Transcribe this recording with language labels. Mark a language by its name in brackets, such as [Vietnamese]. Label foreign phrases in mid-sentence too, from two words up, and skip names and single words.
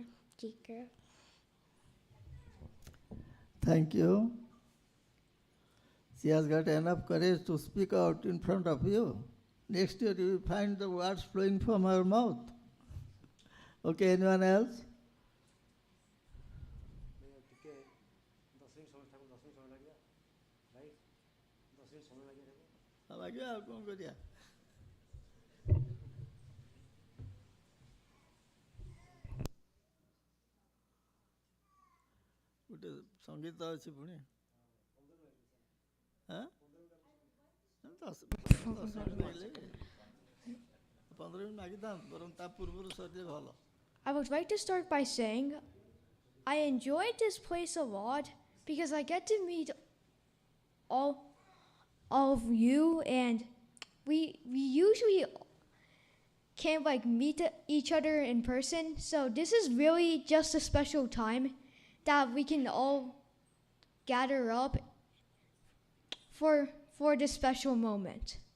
[English] Jikro. Thank you. She has got enough courage to speak out in front of you. Next year you will find the words flowing from her mouth. Okay, anyone else? [Odia] ଲାଗିବ ଆଉ କ'ଣ କରିବା ଗୋଟେ ସଙ୍ଗୀତ ଅଛି ପୁଣି 10 ମିନିଟ୍ ମାଗିଥାନ୍ତୁ ବରଂ ତା ପୂର୍ବରୁ ସରିଲେ ଭଲ. [English] I would like to start by saying I enjoyed this place a lot because I get to meet all of you, and we usually can't like meet each other in person, so this is really just a special time that we can all gather up for this special moment.